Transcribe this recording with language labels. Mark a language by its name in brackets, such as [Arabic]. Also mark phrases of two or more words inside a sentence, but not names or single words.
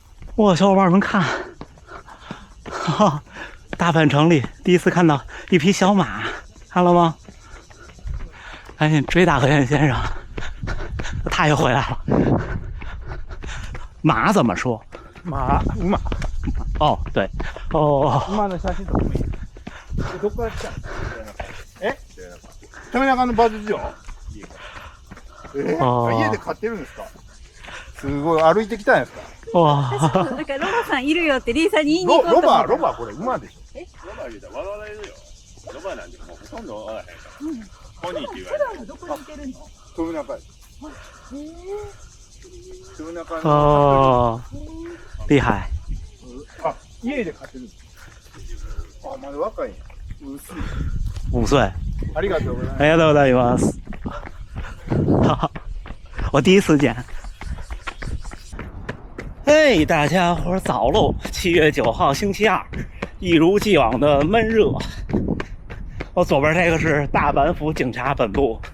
[Chinese] 哇，小伙伴们看，哈哈，大阪城里第一次看到一匹小马，看了吗？赶紧追大和彦先生，他又回来了。马怎么说？ [Japanese] 馬。 [Chinese] 哦，对，哦。 [Japanese] 馬の写真とかもいい。どこから来たの？え？富中の馬術場？家で飼ってるんですか？すごい歩いてきたんですか？哇！なんかロバさんいるよってリーさんに言いに行こうと思って。ロバこれ馬でしょ？ロバ言うたら笑われるよ。ロバなんてもうほとんど笑わへんから。ポニーって言われる。普段どこにいてるの？富中です。富中の。 [Chinese] 哦，厉害！ [Japanese] あ、家で飼ってるんです。あ、まだ若いんや。薄い。 [Chinese] 5岁。 [Japanese] ありがとうございます。ありがとうございます。 [Chinese] 哈哈，我第一次见。嘿，大家伙早喽！7月9号星期二，一如既往的闷热。我左边这个是大阪府警察本部。